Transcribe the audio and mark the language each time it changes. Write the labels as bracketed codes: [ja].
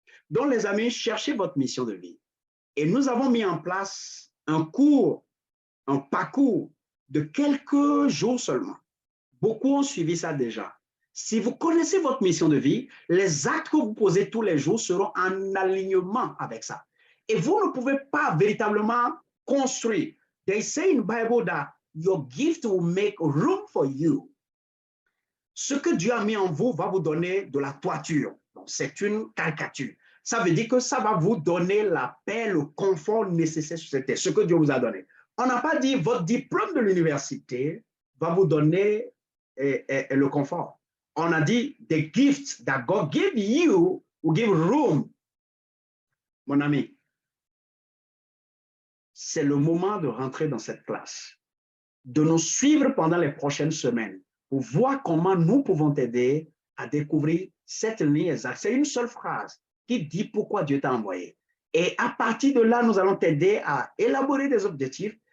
[fr] Donc, les amis, cherchez votre mission de vie. Et nous avons mis en place un cours, un parcours de quelques jours seulement. Beaucoup ont suivi ça déjà. Si vous connaissez votre mission de vie, les actes que vous posez tous les jours seront en alignement avec ça. Et vous ne pouvez pas véritablement construire. [en] They say in the Bible that your gift will make room for you. [fr] Ce que Dieu a mis en vous va vous donner de la toiture. C'est une caricature. Ça veut dire que ça va vous donner la paix, le confort nécessaire sur cette terre, ce que Dieu vous a donné. On n'a pas dit votre diplôme de l'université va vous donner le confort. On a dit [en] the gifts that God gave you will give room. [fr] Mon ami, c'est le moment de rentrer dans cette classe, de nous suivre pendant les prochaines semaines pour voir comment nous pouvons t'aider à découvrir cette ligne exacte. C'est une seule phrase qui dit pourquoi Dieu t'a envoyé. Et à partir de là, nous allons t'aider à élaborer des objectifs